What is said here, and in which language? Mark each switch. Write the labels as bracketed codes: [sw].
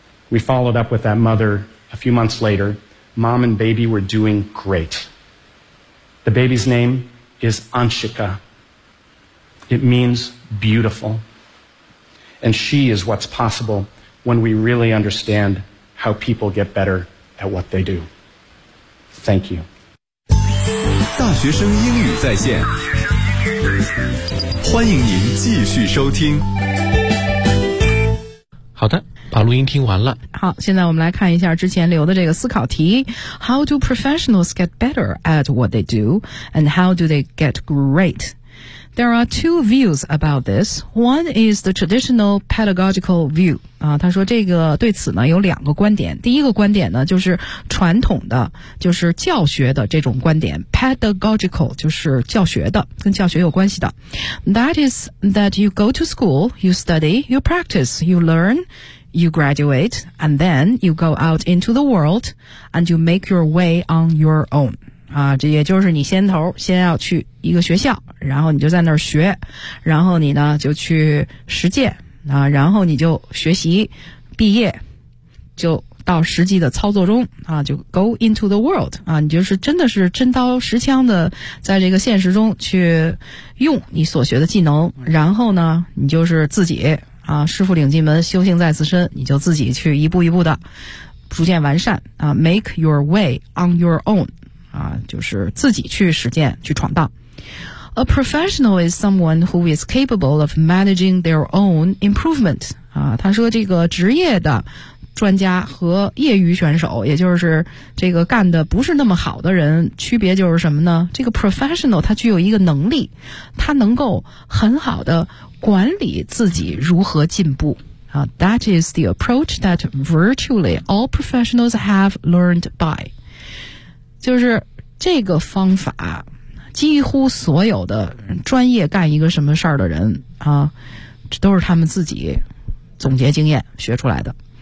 [en] We followed up with that mother a few months later. Mom and baby were doing great. The baby's name is Anshika. It means beautiful. And she is what's possible when we really understand how people get better at what they do. Thank you. [zh] 大学生英语在线，欢迎您继续收听。好的，把录音听完了。好，现在我们来看一下之前留的这个思考题 [en] How do professionals get better at what they do? And how do they get great? There are two views about this. One is the traditional pedagogical view. [zh] 他说这个对此呢有两个观点。第一个观点呢就是传统的就是教学的这种观点。 Pedagogical 就是教学的跟教学有关系的。 [en] That is that you go to school, you study, you practice, you learn, you graduate, and then you go out into the world, and you make your way on your own. [zh] 这也就是你先头先要去一个学校，然后你就在那儿学，然后你呢就去实践啊，然后你就学习毕业就到实际的操作中啊，就 [en] go into the world [zh] 啊，你就是真的是真刀实枪的在这个现实中去用你所学的技能，然后呢你就是自己啊，师傅领进门，修行在自身，你就自己去一步一步的逐渐完善啊， [en] make your way on your own [zh] 就是自己去实践去闯荡。 [en] A professional is someone who is capable of managing their own improvement. [zh] 他说这个职业的专家和业余选手，也就是这个干的不是那么好的人，区别就是什么呢？这个 professional 他具有一个能力，他能够很好的管理自己如何进步。 [en] That is the approach that virtually all professionals have learned by. [zh] 就是这个方法几乎所有的专业干一个什么事儿的人啊，这都是他们自己总结经验学出来的。